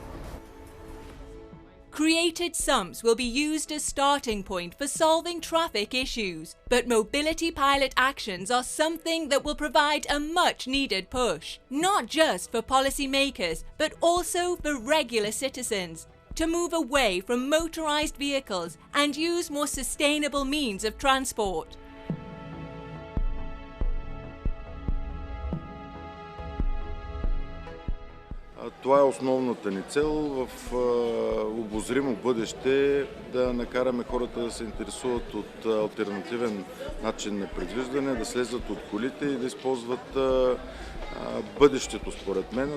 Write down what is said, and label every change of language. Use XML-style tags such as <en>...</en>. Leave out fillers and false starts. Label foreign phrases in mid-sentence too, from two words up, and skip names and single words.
<en>Created SUMPs will be used as starting point for solving traffic issues, but mobility pilot actions are something that will provide a much needed push, not just for policymakers, but also for regular citizens, to move away from motorized vehicles and use more sustainable means of transport.</en> <bg>Това е основната ни цел в обозримо бъдеще да накараме хората да се интересуват от алтернативен начин на предвиждане, да слезат от колите и да използват бъдещето, според мен.</bg>